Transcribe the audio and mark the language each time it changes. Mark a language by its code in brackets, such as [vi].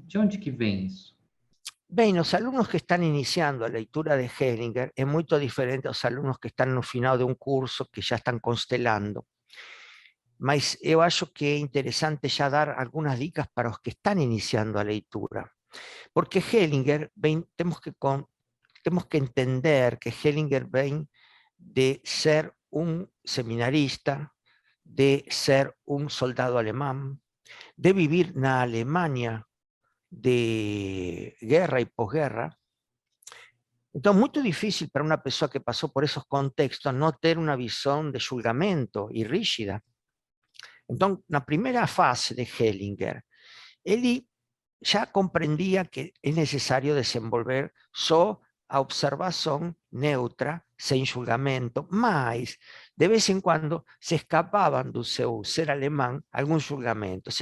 [pt] De onde que vem isso? Bem, os alunos que estão iniciando a leitura de Hellinger é muito diferente aos alunos que estão no final de um curso, que já estão constelando. Mas eu acho que é interessante já dar algumas dicas para os que estão iniciando a leitura. [es] Porque Hellinger, [pt] temos que entender que Hellinger vem [es] de ser un seminarista, de ser un soldado alemán, de vivir en la Alemania de guerra y posguerra. Entonces, muy difícil para una persona que pasó por esos contextos no tener una visión de julgamento y rígida. Entonces, la primera fase de Hellinger, él ya comprendía que es necesario [pt] desenvolver só a observação neutra, sem julgamento, mas de vez em quando se escapavam do seu ser alemão alguns julgamentos.